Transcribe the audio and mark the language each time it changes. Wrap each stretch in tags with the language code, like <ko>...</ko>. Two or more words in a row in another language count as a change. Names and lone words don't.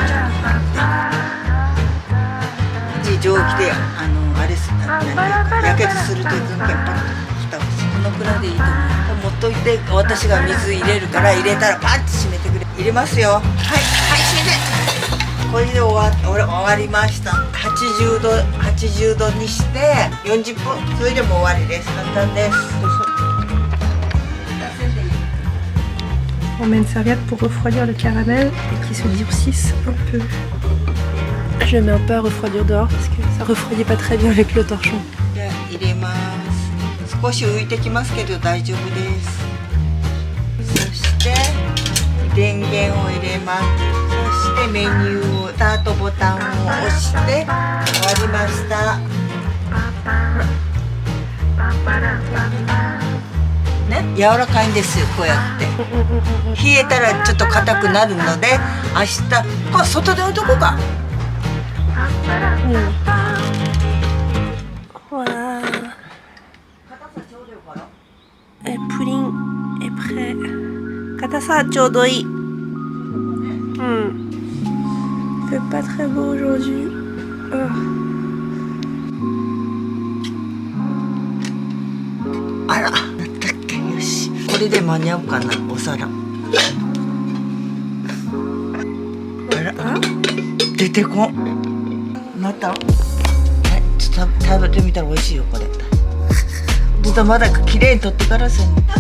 <ja>蒸気であれすやけどすると全然パッと蓋をしてこのくらいでいいと思う。持っといて私が水入れるから入れたらパッと閉めてくれ。入れますよ。はいはい閉めて。これで終わりました。80度にして40分それでも終わりです。簡単です。</ja> <fr>On met une serviette pour refroidir le caramel et qu'il se durcisse un peu. Je le mets un peu à refroidir dehors parce que ça refroidit pas très bien avec le torchon.</fr> <ja>入れます。少し浮いてきますけど大丈夫です。そして電源を入れます。そしてメニューをスタートボタンを押して終わりました。ね、柔らかいんですよこうやって。冷えたらちょっと硬くなるので明日これ外で置いとこうか。</ja> <fr>Voilà. Le pudding est prêt. Katasa, chodoi. Il fait pas très beau aujourd'hui. Oh.</fr> <ja>あら、だったっけ。よし。これで間に合うかな、お皿。あら、出てこん。また。はい、ちょっと食べてみたら美味しいよ、これ。ちょっとまだ綺麗に取ってからせん。</ja>